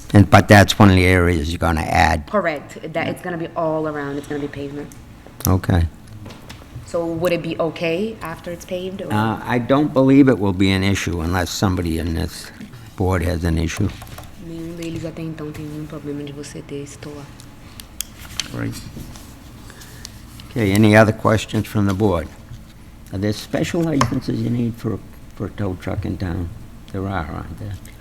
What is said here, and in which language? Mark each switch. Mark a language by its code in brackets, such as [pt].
[en] But that's one of the areas you're gonna add. Correct. That it's gonna be all around. It's gonna be pavement. Okay. So would it be okay after it's paved? Or? I don't believe it will be an issue unless somebody in this board has an issue. [pt] Nenhum deles até então tem nenhum problema de você ter esse tow lá. [en] Right. Okay, any other questions from the board? Are there special licenses you need for a tow truck in town? There are, aren't there?